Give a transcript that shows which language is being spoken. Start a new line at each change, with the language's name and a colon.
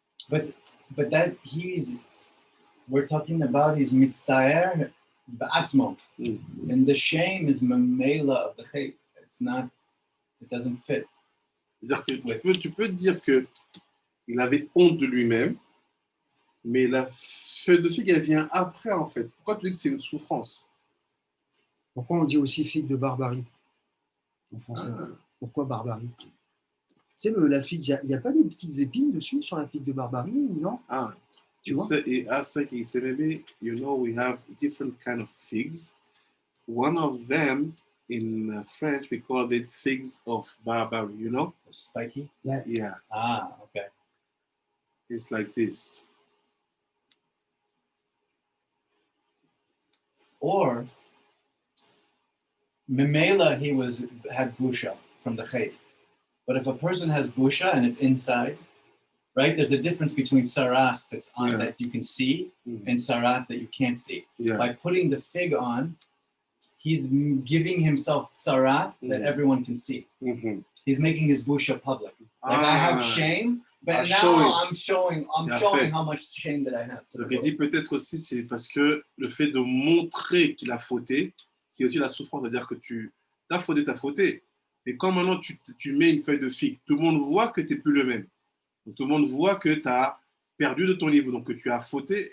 English: But that we're talking about his mitztaer ba'atzmo, and the shame is mamela of the chait. It doesn't fit.
French: C'est-à-dire que tu peux dire qu'il avait honte de lui-même, mais la feuille de figue, elle vient après, en fait. Pourquoi tu dis que c'est une souffrance? Pourquoi on dit aussi figue de barbarie en français? Pourquoi barbarie? Tu sais, la figue, il n'y a pas des petites épines dessus sur la figue de barbarie, ou non? Ah, Tu vois?
English: he said, maybe, we have different kind of figs. One of them, in French, we call it figs of barbarie, you know? Spiky? Yeah, Ah, okay. it's like this. Or Memela, had busha from the chait. But if a person has busha and it's inside, right? There's a difference between saras that's on that you can see and sarat that you can't see. Yeah. By putting the fig on, he's giving himself sarat that everyone can see. Mm-hmm. He's making his busha public. Like I have shame, but now I'm showing how much shame that I have.
French: Donc il dit peut-être aussi c'est parce que le fait de montrer qu'il a fauté, qui est aussi la souffrance, c'est-à-dire que tu as fauté, t'as fauté. Et quand maintenant tu mets une feuille de figue, tout le monde voit que tu n'es plus le même. Donc, tout le monde voit que tu as perdu de ton niveau, donc que tu as fauté.